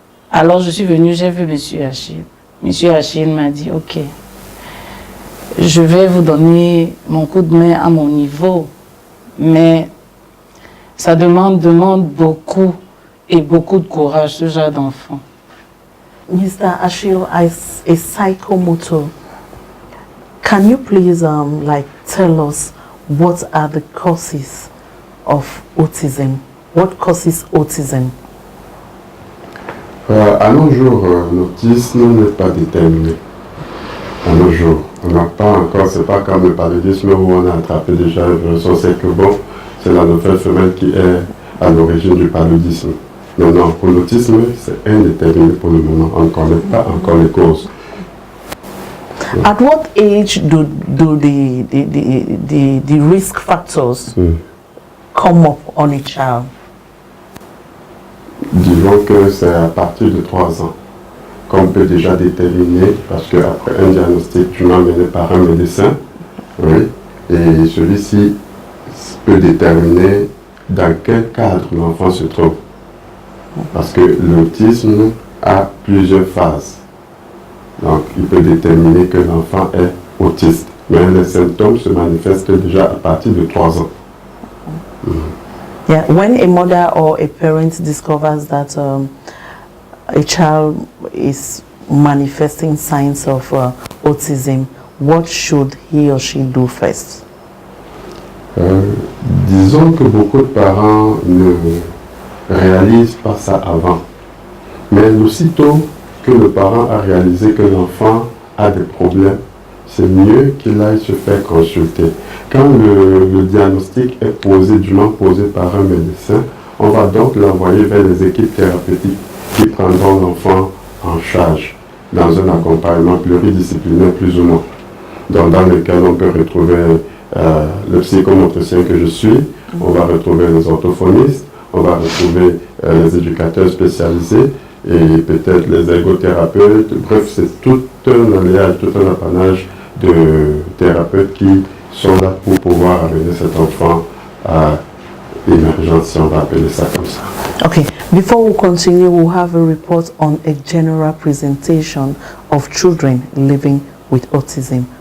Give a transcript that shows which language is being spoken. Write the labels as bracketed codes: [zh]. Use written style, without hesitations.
[fr] Alors je suis venue, j'ai vu M. Achille. M. Achille m'a dit, ok, je vais vous donner mon coup de main à mon niveau, mais ça demande beaucoup et beaucoup de courage, ce genre d'enfant. [en] Mr. Achille, as a psychomotor, can you please tell us what are the causes of autism? What causes autism? [fr] À nos jours, l'autisme n'est pas déterminé. À nos jours, on n'a pas encore, c'est pas comme le paludisme où on a attrapé déjà un virus. On sait que bon, c'est la nouvelle femelle qui est à l'origine du paludisme. Non, pour l'autisme, c'est indéterminé pour le moment. On ne connaît pas encore les causes. [en] At what age do the risk factors come up on a child? [fr] Disons que c'est à partir de 3 ans qu'on peut déjà déterminer, parce qu'après un diagnostic dûment mené par un médecin, oui, et celui-ci peut déterminer dans quel cadre l'enfant se trouve. Parce que l'autisme a plusieurs phases. Donc, il peut déterminer que l'enfant est autiste. Mais les symptômes se manifestent déjà à partir de 3 ans. [en] Yeah, when a mother or a parent discovers that a child is manifesting signs of autism, what should he or she do first? [fr] Disons que beaucoup de parents ne réalisent pas ça avant. Mais aussitôt que le parent a réalisé que l'enfant a des problèmes, c'est mieux qu'il aille se faire consulter. Quand le diagnostic est dûment posé par un médecin, on va donc l'envoyer vers les équipes thérapeutiques qui prendront l'enfant en charge dans un accompagnement pluridisciplinaire plus ou moins, dans lequel on peut retrouver le psychomotricien que je suis, on va retrouver les orthophonistes, on va retrouver les éducateurs spécialisés et peut-être les ergothérapeutes. Bref, c'est tout un alliage, tout un apanage de thérapeutes qui sont là pour pouvoir amener cet enfant à l'émergence, si on va appeler ça comme ça. [en] Okay, before we continue, we'll have a report on a general presentation of children living with autism.